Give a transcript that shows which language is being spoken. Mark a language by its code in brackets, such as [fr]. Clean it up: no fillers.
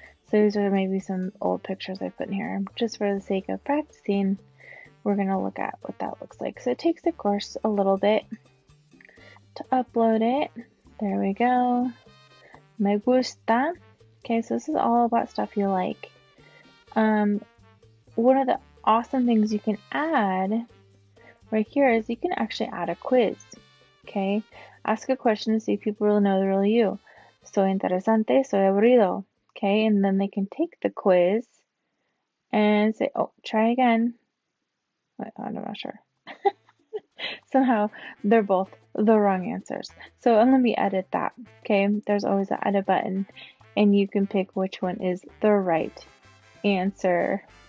[en] So these are maybe some old pictures I put in here. Just for the sake of practicing, we're going to look at what that looks like. So it takes, of course, a little bit to upload it. There we go. [es] Me gusta. [en] Okay, so this is all about stuff you like. One of the awesome things you can add right here is you can actually add a quiz. Okay, ask a question to see if people really know the real you. [es] Soy interesante, soy aburrido. [en] Okay, and then they can take the quiz and say, oh, try again. Wait, I'm not sure. Somehow they're both the wrong answers. So let me edit that. Okay, there's always an edit button and you can pick which one is the right answer.